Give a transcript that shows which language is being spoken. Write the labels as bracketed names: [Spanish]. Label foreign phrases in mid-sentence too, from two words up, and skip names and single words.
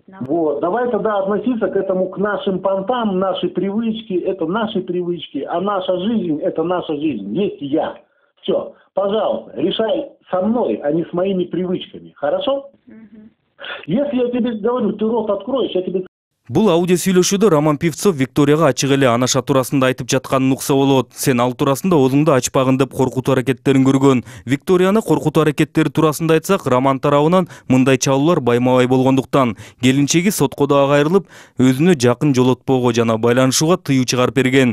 [Russian] Вот, давай тогда относиться к этому, к нашим понтам, наши привычки, это наши привычки, а наша жизнь, это наша жизнь, есть я. Все, пожалуйста, решай со мной, а не с моими привычками, хорошо? Если я тебе говорю, ты рот откроешь, я тебе... [Kyrgyz] Бул аудио сүйлөшүүдө Роман Пивцов Викторияга ачык эле анаша туурасында айтып жатканын укса болот. Сен ал туурасында оозуңду ачпагын деп коркутуу аракеттерин көргөн. Викторияны коркутуу аракеттери туурасында айтсак, Роман тарабынан мындай чалуулар байма-бай болгондуктан келинчеги сотко дагы кайрылып, өзүнө жакын жолотпоого жана байланышууга тыюу чыгарып берген.